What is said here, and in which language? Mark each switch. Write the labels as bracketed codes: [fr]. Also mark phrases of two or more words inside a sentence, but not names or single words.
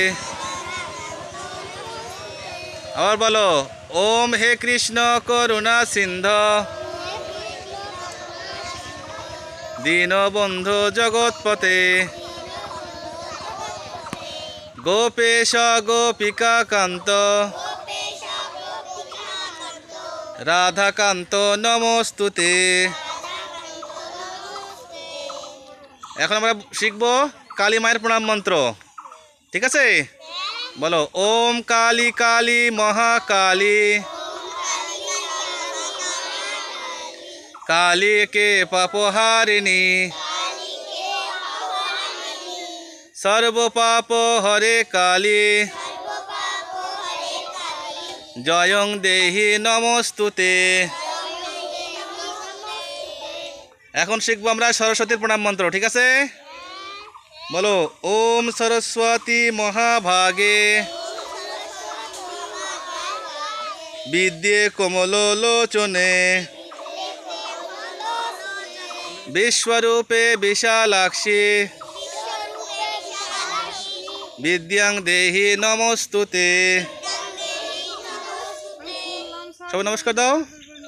[hi] और बोलो [sa] ओम हे कृष्ण करुणा सिंधु दीनबंधु जगत्पते गोपेश गोपिका कांत राधाकांत नमोस्तुते। [bn] এখন আমরা শিখব কালী মায়ের প্রণাম মন্ত্র। ঠিক আছে, বলো [sa] ওম কালী কালী মহাকালী काली के पापहारिणी सर्व पाप हरे काली जयं देहि नमस्तुते। [bn] এখন শিখবো আমরা সরস্বতীর প্রণাম মন্ত্র। ঠিক আছে, বলো [sa] ওম সরস্বতী মহাভাগে বিদ্যে কমলোলোচনে विश्वरूपे विशालाक्षी विद्यां देहि नमोस्तुते। [bn] সব নমস্কার দাও।